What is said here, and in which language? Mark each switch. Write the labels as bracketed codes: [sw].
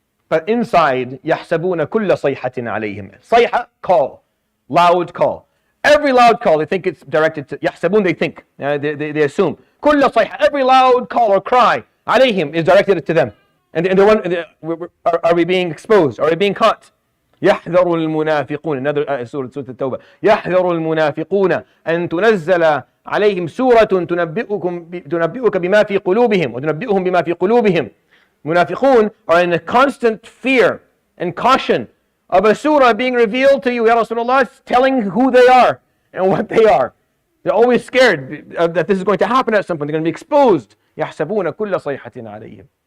[en] But inside, [ar] يَحْسَبُونَ كُلَّ صَيْحَةٍ عَلَيْهِمْ. [en] Sayha, call. Loud call. Every loud call, they think it's directed to [ar] يحسبون, [en] they think, they assume. [ar] كل صيحة, [en] every loud call or cry [ar] عليهم [en] is directed to them. And they're wondering, are we being exposed? Are we being caught? [ar] يحذر المنافقون, [en] another Surah [ar] التوبة. يحذر المنافقون أن تنزل عليهم سورة تنبئك بما في قلوبهم وتنبئهم بما في قلوبهم. [en] Munafiqoon are in a constant fear and caution of a surah being revealed to you, Ya Rasulullah, telling who they are and what they are. They're always scared that this is going to happen at some point. They're going to be exposed. [ar] يَحْسَبُونَ كُلَّ صَيْحَةٍ عَلَيْهِمْ.